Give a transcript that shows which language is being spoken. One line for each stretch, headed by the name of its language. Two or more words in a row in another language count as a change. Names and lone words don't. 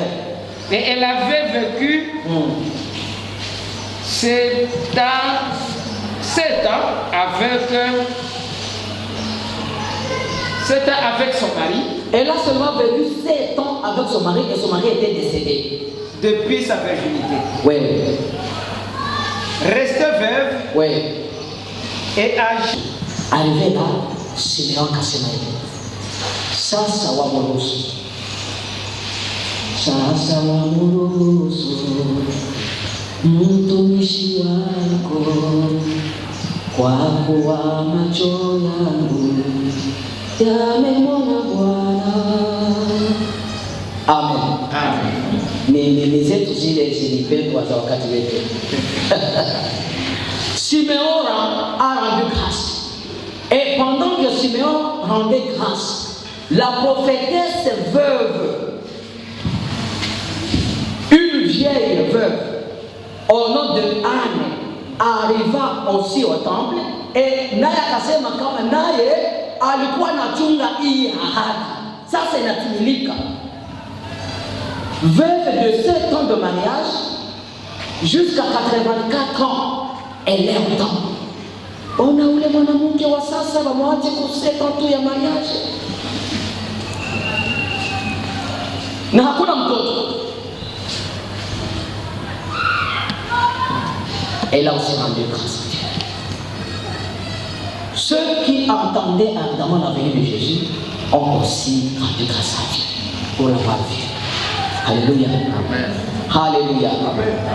French: Et elle avait vécu 7 ans avec son mari. Elle a seulement vécu 7 ans avec son mari et son mari était décédé. Depuis sa virginité. Oui. Restée veuve. Oui. Et âgée. Arrivé là,
Swahili: Simeon kasema hivi. Sasa wamruhusu. Sasa wamruhusu mtumishi wako, kwa kuwa macho yangu yamemwona Bwana. Amen. Amen. Ni zetu zile zilipendwa za wakati wetu.
French: Simeon a rendu grâce. Et pendant que Simeon rendait grâce, la prophétesse veuve, une vieille veuve, au nom de Anne, arriva aussi au temple.
Swahili: Et naye akasema kama naye alikuwa anachunga hii ahadi. Sasa inatimilika.
French: Veuve de 7 ans de mariage jusqu'à 84 ans, elle est au temple.
Swahili: Ona ule mwanamke wa sasa wamwache kuseka tu ya mariage. Na hakuna mtoto.
French: Elle a aussi rendu grâce à Dieu. Ceux qui entendaient ardemment la venue de Jésus ont aussi rendu grâce à Dieu pour l'avoir vu. Alléluia. Amen. Alléluia. Amen.